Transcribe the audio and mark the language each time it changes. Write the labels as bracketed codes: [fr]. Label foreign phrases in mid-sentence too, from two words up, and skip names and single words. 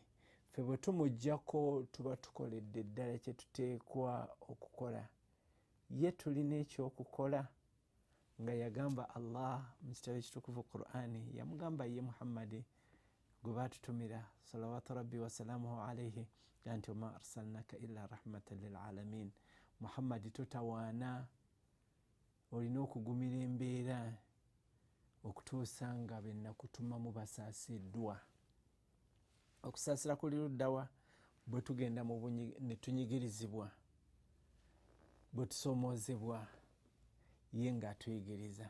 [lg] Ffe bwe tumuggyako tuba tukoledde ddala kye tuteekwa okukola. Ye tulina ekyokukola nga yagamba Allah mu kitabo ekitukuvu Qur'ani, yamugamba ye Muhammadi gwe baatutumira [ar] صلوات ربي وسلامه عليه [lg] nti [ar] وما أرسلناك إلا رحمة للعالمين. [lg] Muhammadi totawaana, olina okugumira embeera okutuusa nga bennakutumamu basaasiddwa. Okusaasira kuli luddawa? Bwe tugenda ne tunyigirizibwa, bwe tusomoozebwa, ye ng'atuyigiriza.